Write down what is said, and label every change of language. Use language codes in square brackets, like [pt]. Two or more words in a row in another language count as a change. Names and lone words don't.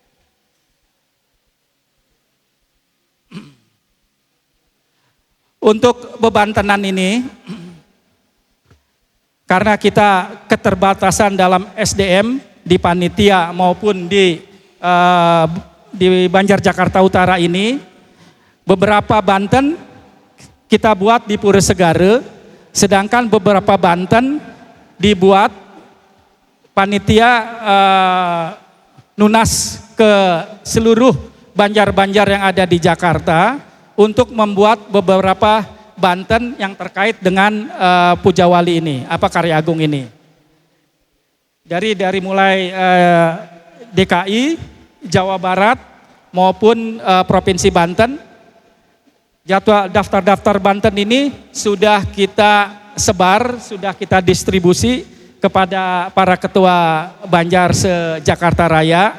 [id] Untuk bebantenan ini, karena kita keterbatasan dalam SDM di panitia maupun di Banjar Jakarta Utara ini, beberapa banten kita buat di Pura Segara, sedangkan beberapa banten dibuat panitia nunas ke seluruh banjar-banjar yang ada di Jakarta untuk membuat beberapa banten yang terkait dengan Pujawali ini, Karya Agung ini. Dari mulai DKI, Jawa Barat maupun Provinsi Banten, jadwal daftar-daftar Banten ini sudah kita sebar, sudah kita distribusi kepada para ketua Banjar se-Jakarta Raya.